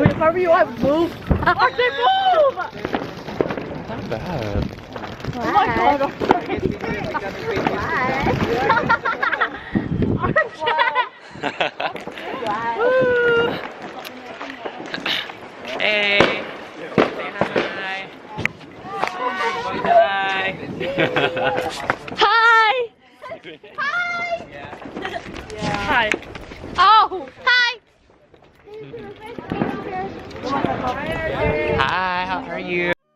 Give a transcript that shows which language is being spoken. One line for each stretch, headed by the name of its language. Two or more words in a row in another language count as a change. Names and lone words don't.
English: Wait, how are you? I move. RJ, move! Not bad. Oh my God. Hey. Say hi. Hi. Hi. Hi. Oh, hi. Hi, how are you?